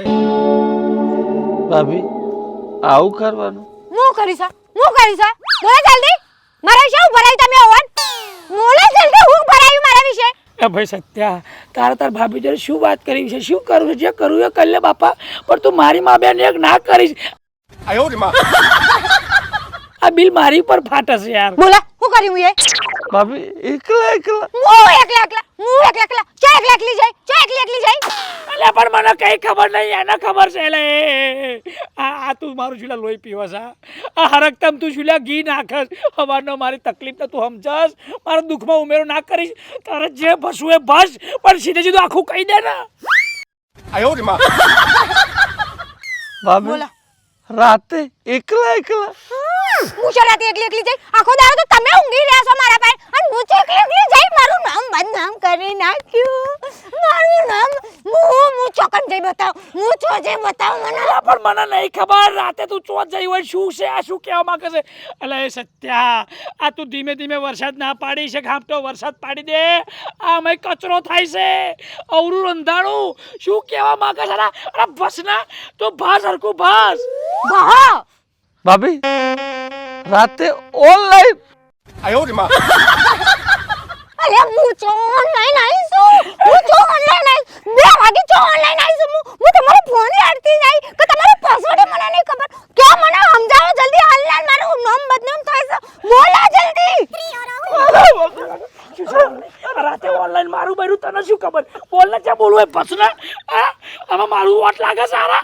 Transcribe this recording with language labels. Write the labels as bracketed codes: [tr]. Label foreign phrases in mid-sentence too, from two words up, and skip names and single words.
[gu] ભાભી આવું કરવાનું? હું કરીશ બોલા જલ્દી. મારા વિશે હું ભરાયું તમે ઓવન? બોલા જલ્દી હું ભરાયું મારા વિશે. એ ભાઈ સત્યા તારે તાર ભાભી જોડે શું વાત કરી છે શું કરું છે જે કરવું એ કરી લે બાપા પણ તું મારી મા બેન એક ના કરીશ. [zh] 哎呦我的妈！ [gu] આ બિલ મારી પર ફાટે છે યાર. બોલા હું કર્યું એ? ભાભી એકલા હું એકલા ચો એકલી જાય. અલ્યા પણ મને કઈ ખબર નહીં એને ખબર છે લે. આ તું મારું શુલા લોહી પીવસ. આ હરકતમ તું શુલા ઘી નાખસ હવારનો મારી તકલીફ તું સમજસ મારા દુઃખમાં ઉમેરો ના કરીશ. તારે જે ભસવું એ ભસ પણ સીધે સીધું આખું કહી દે ને. [zh] 哎呦我的妈！ [gu] ભાભી બોલા. રાતે એકલા હું ચલાતે એકલી જાય આખો દાડો તો તમે ઊંઘી રહ્યા છો મારા પાસે અને હું તો એકલી જાય મારું નામ બદનામ કરી નાખ્યું. મારું નામ હું ચોકન જઈ બતાવ મને. પણ મને નહીં ખબર રાતે તું ચોથ જઈ હોય શું છે આ શું કહેવા માંગે છે. અલા એ સત્યા આ તું ધીમે ધીમે વરસાદ ના પાડી છે ખામટો વરસાદ પાડી દે આ મય કચરો થાય છે અવરું રંધાણું શું કહેવા માંગે છે. અરે બસ ના તો ભાસ હરકું ભાસ. બહા ભાભી રાતે ઓનલાઈન? [zh] 哎呦我的妈！ [gu] અરે હું તો ઓનલાઈન આવીશું. 2 વાગે તો ઓનલાઈન આવીશું. હું તમારો ફોન આડતી જાય કે તમારો પાસવર્ડ મને નહીં ખબર. કે મને સમજાવો જલ્દી ઓનલાઈન મારું નામ બદનામ થાય છે. બોલા જલ્દી. રાતે ઓનલાઈન મારું બૈરું તને શું ખબર બોલ ને ક્યાં બોલવું બસ ના આમાં મારું વોટ લાગે સારા.